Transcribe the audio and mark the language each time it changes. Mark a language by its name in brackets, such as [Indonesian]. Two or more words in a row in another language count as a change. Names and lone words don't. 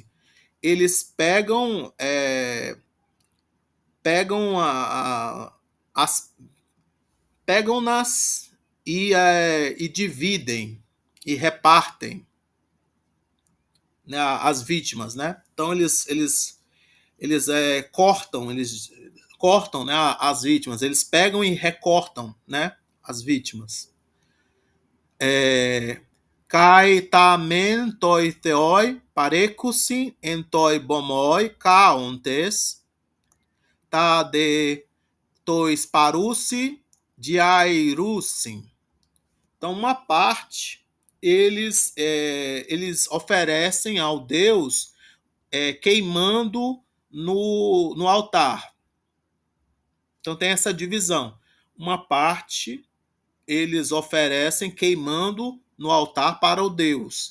[Portuguese] Eles pegam pegam nas e dividem e repartem, né, as vítimas, né? Então eles cortam, né, as vítimas, eles pegam e recortam, né, as vítimas. [Greek] Καὶ τὰ μὲν τῷ θεῷ παρέχουσιν ἐν τῷ βωμῷ κάοντες τὰ δὲ τοῖς παροῦσι διαιροῦσιν. [Portuguese] Então, uma parte eles oferecem ao Deus queimando no altar. Então tem essa divisão. Uma parte eles oferecem queimando no altar para o Deus.